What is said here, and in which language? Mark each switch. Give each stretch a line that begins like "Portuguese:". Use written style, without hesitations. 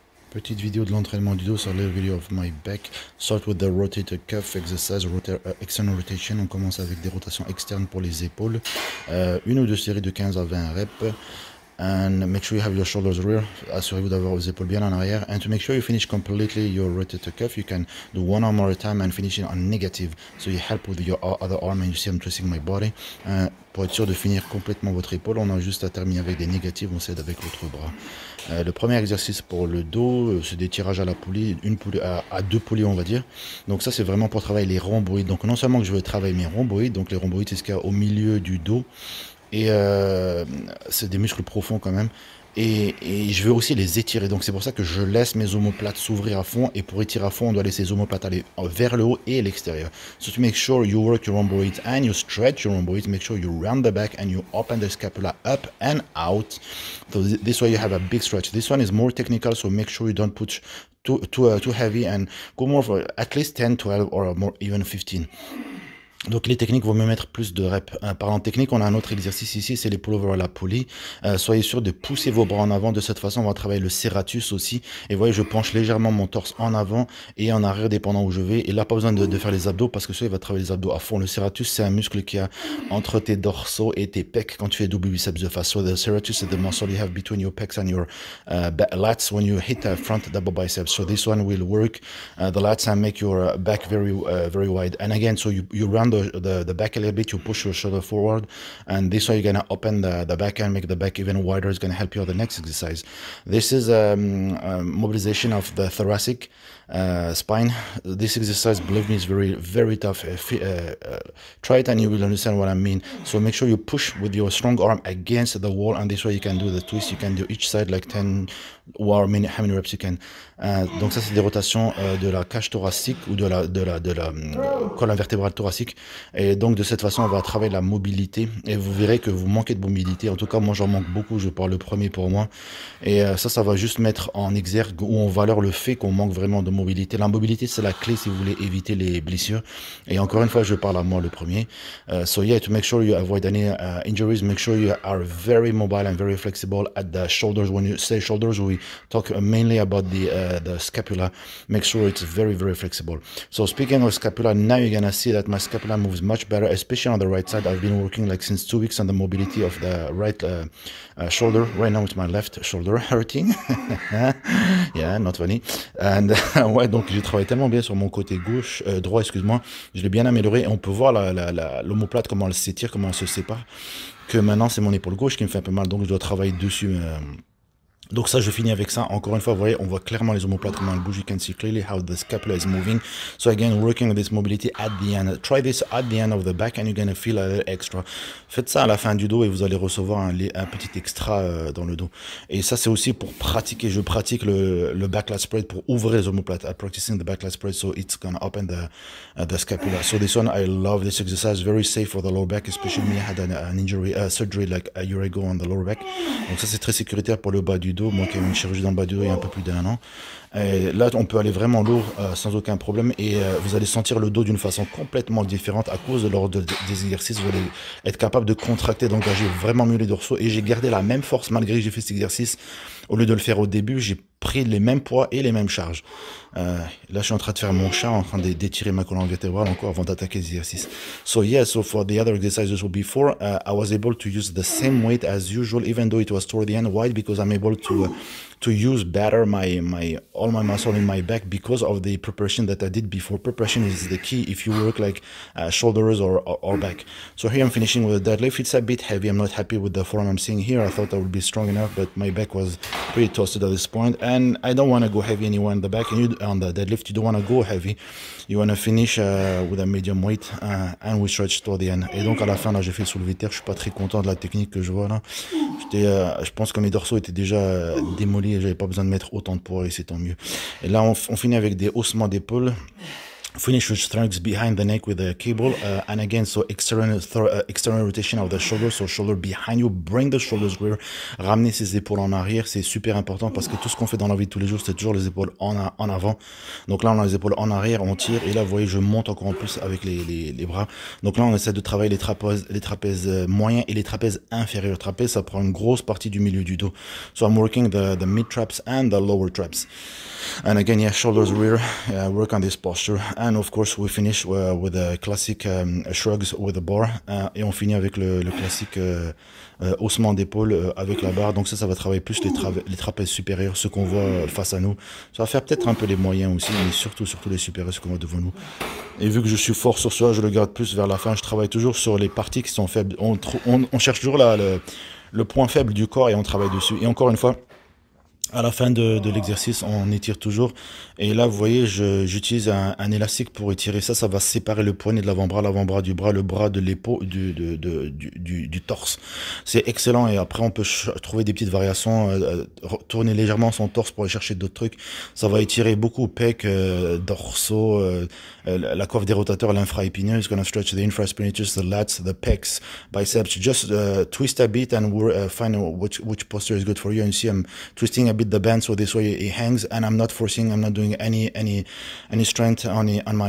French: Petite vidéo de l'entraînement du dos sur le
English: video of my back. Start with the rotator cuff exercise, external rotation.
French: On commence avec des rotations externes pour les épaules. Une ou deux séries de 15 à 20 reps.
English: And make sure you have your shoulders rear.
French: Assurez-vous d'avoir vos épaules bien en arrière.
English: And to make sure you finish completely your rotator cuff, you can do one arm at a time and finish it on negative. So you help with your other arm, and you see I'm twisting my body.
French: Pour être sûr de finir complètement votre épaule, on a juste à terminer avec des négatives, on s'aide avec l'autre bras. Le premier exercice pour le dos, c'est des tirages à la poulie, une poulie à deux poulies on va dire. Donc ça c'est vraiment pour travailler les rhomboïdes. Donc non seulement que je veux travailler mes rhomboïdes, donc les rhomboïdes c'est ce qu'il y a au milieu du dos. Et c'est des muscles profonds quand même. Et je veux aussi les étirer. Donc c'est pour ça que je laisse mes omoplates s'ouvrir à fond. Et pour étirer à fond, on doit laisser les omoplates aller vers le haut et l'extérieur.
English: So to make sure you work your rhomboids and you stretch your rhomboids, make sure you round the back and you open the scapula up and out. So this way you have a big stretch. This one is more technical, so make sure you don't put too heavy and go more for at least 10, 12 or more, even 15.
French: Donc les techniques vont me mettre plus de reps. Parlant technique, on a un autre exercice ici, c'est les pull-over à la poulie. Soyez sûr de pousser vos bras en avant. De cette façon, on va travailler le serratus aussi. Et vous voyez, je penche légèrement mon torse en avant et en arrière, dépendant où je vais. Et là, pas besoin de faire les abdos parce que ça, il va travailler les abdos à fond. Le serratus, c'est un muscle qui a entre tes dorsaux et tes pecs quand tu fais double biceps de face.
English: So the serratus is the muscle you have between your pecs and your lats when you hit a front double biceps. So this one will work the lats and make your back very wide. And again, so you run the back a little bit, you push your shoulder forward, and this way you're gonna open the back and make the back even wider. It's gonna help you on the next exercise. This is mobilization of the thoracic spine. This exercise, believe me, is very tough. Try it and you will understand what I mean. So make sure you push with your strong arm against the wall, and this way you can do the twist. You can do each side like 10 or how many reps you can. Donc ça c'est des rotations de la cage thoracique ou de la colonne vertébrale thoracique. Et donc de cette façon on va travailler la mobilité et vous verrez que vous manquez de mobilité. En tout cas moi j'en manque beaucoup, je parle le premier pour moi. Et ça va juste mettre en exergue ou en valeur le fait qu'on manque vraiment de mobilité. La mobilité c'est la clé si vous voulez éviter les blessures. Et encore une fois je parle à moi le premier. So yeah, to make sure you avoid any injuries, make sure you are very mobile and very flexible at the shoulders. When you say shoulders, we talk mainly about the scapula. Make sure it's very flexible. So speaking of scapula, now you're gonna see that my scapula moves much better, especially on the right side. I've been working like since 2 weeks on the mobility of the right shoulder. Right now it's my left shoulder hurting. Yeah, not funny.
French: And ouais, donc j'ai travaillé tellement bien sur mon côté gauche, droit, excuse-moi. Je l'ai bien amélioré et on peut voir l'omoplate, comment elle s'étire, comment elle se sépare. Que maintenant c'est mon épaule gauche qui me fait un peu mal, donc je dois travailler dessus. Donc ça, je finis avec ça. Encore une fois, vous voyez, on voit clairement les omoplates, comment elles bougent.
English: You can see clearly how the scapula is moving. So again, working on this mobility at the end. Try this at the end of the back and you're gonna feel a little extra.
French: Faites ça à la fin du dos et vous allez recevoir un petit extra dans le dos. Et ça, c'est aussi pour pratiquer. Je pratique le back lat spread pour ouvrir les omoplates.
English: I'm practicing the back lat spread, so it's gonna open the scapula. So this one, I love this exercise. Very safe for the lower back, especially me. I had an injury, surgery like a year ago on the lower back.
French: Donc ça, c'est très sécuritaire pour le bas du dos. Moi qui ai eu une chirurgie dans le bas du dos il y a un peu plus d'1 an. Et là, on peut aller vraiment lourd sans aucun problème et vous allez sentir le dos d'une façon complètement différente à cause de l'ordre des exercices. Vous allez être capable de contracter, d'engager vraiment mieux les dorsaux et j'ai gardé la même force malgré que j'ai fait cet exercice. Au lieu de le faire au début, j'ai pris les mêmes poids et les mêmes charges. Là, je suis en train de faire mon chat, en train d'étirer ma colonne vertébrale encore avant d'attaquer les exercices.
English: So yeah, so for the other exercises before, I was able to use the same weight as usual, even though it was toward the end. Why? Because I'm able to use better all my muscle in my back because of the preparation that I did before. Preparation is the key if you work like shoulders or back. So here I'm finishing with a deadlift. It's a bit heavy. I'm not happy with the form I'm seeing here. I thought I would be strong enough, but my back was pretty toasted at this point. And I don't want to go heavy anywhere in the back. And on the deadlift, you don't want to go heavy. You want to finish with a medium weight and we stretch toward the end.
French: Et donc à la fin, là, j'ai fait le soulevé de terre. Je suis pas très content de la technique que je vois là. Je pense que mes dorsaux étaient déjà démolis et j'avais pas besoin de mettre autant de poids et c'est tant mieux. Et là, on finit avec des haussements d'épaule.
English: Finish with strength behind the neck with a cable, and again, so external rotation of the shoulder, so shoulder behind you, bring the shoulders rear,
French: ramener ses épaules en arrière, c'est super important parce que tout ce qu'on fait dans la vie de tous les jours, c'est toujours les épaules en avant. Donc là, on a les épaules en arrière, on tire, et là, vous voyez, je monte encore en plus avec les bras. Donc là, on essaie de travailler les trapèzes moyens et les trapèzes inférieurs. Trapèze, ça prend une grosse partie du milieu du dos.
English: So I'm working the mid traps and the lower traps. And again, yeah, shoulders rear, work on this posture. And of course, we finish with the classic shrugs with the bar.
French: Et on finit avec le classique haussement d'épaule avec la barre. Donc ça va travailler plus les trapèzes supérieurs, ce qu'on voit face à nous. Ça va faire peut-être un peu les moyens aussi, mais surtout les supérieurs, ce qu'on voit devant nous. Et vu que je suis fort sur ça, je le garde plus vers la fin. Je travaille toujours sur les parties qui sont faibles. On cherche toujours le point faible du corps et on travaille dessus. Et encore une fois, à la fin de l'exercice, on étire toujours. Et là, vous voyez, j'utilise un élastique pour étirer ça. Ça va séparer le poignet de l'avant-bras du bras, le bras de l'épaule, du torse. C'est excellent. Et après, on peut trouver des petites variations, tourner légèrement son torse pour aller chercher d'autres trucs. Ça va étirer beaucoup pecs, dorsaux, la coiffe des rotateurs, l'infra-épineux.
English: It's gonna stretch the infraspinatus, the lats, the pecs, biceps. Just twist a bit and find which posture is good for you. And you see, I'm twisting a bit the band so this way it hangs, and I'm not forcing, I'm not doing any strength on my